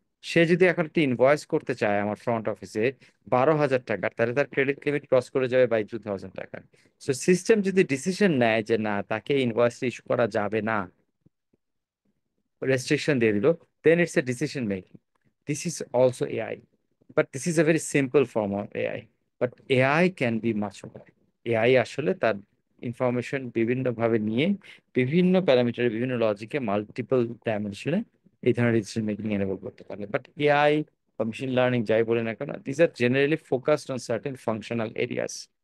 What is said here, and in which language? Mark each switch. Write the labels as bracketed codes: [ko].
[bn] সে যদি এখন একটা ইনভয়েস করতে চায় আমার ফ্রন্ট অফিসে 12,000 টাকা, তাহলে তার ক্রেডিট লিমিট ক্রস করে যাবে বাই 2,000 টাকা। সো সিস্টেম যদি ডিসিশন নেয় যে না, তাকে ইনভয়েস ইস্যু করা যাবে না, restriction দিয়ে দিল, [en] then it's a decision making. This is also AI, but this is a very simple form of AI. But AI can be much more. [bn] AI আসলে তার ইনফরমেশন বিভিন্ন ভাবে নিয়ে, বিভিন্ন প্যারামিটার, বিভিন্ন লজিকে, মাল্টিপল ডাইমেনশনে এই ধরনের ডিসিশন মেকিং এনেবল করতে পারে। বাট এআই বা মেশিন লার্নিং যাই বলে না কেন, [en] This are generally focused on certain functional areas.